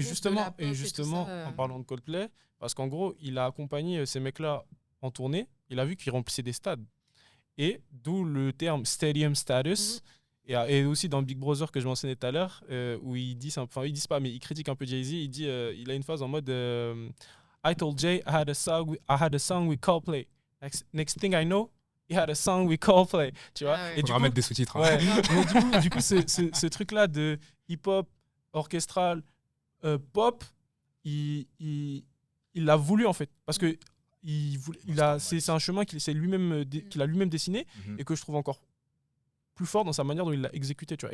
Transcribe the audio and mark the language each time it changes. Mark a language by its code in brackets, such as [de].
[fr] groupes de la pop et tout justement ça, en parlant de Coldplay, parce qu'en gros, il a accompagné ces mecs-là en tournée, il a vu qu'ils remplissaient des stades. Et d'où le terme stadium status. Et aussi dans Big Brother que je mentionnais tout à l'heure, où ils disent pas, mais ils critiquent un peu Jay-Z. Il a une phase en mode [en] I told Jay I had a song with Coldplay. Next thing I know, he had a song with Coldplay. [fr] Tu vois. Ah ouais. Et Faudra mettre des sous-titres. Ouais, mais du coup ce truc-là de hip-hop, orchestral, pop, il l'a voulu en fait. Parce que c'est un chemin qu'il a lui-même dessiné et que je trouve encore plus fort dans sa manière dont il l'a exécuté. Tu vois.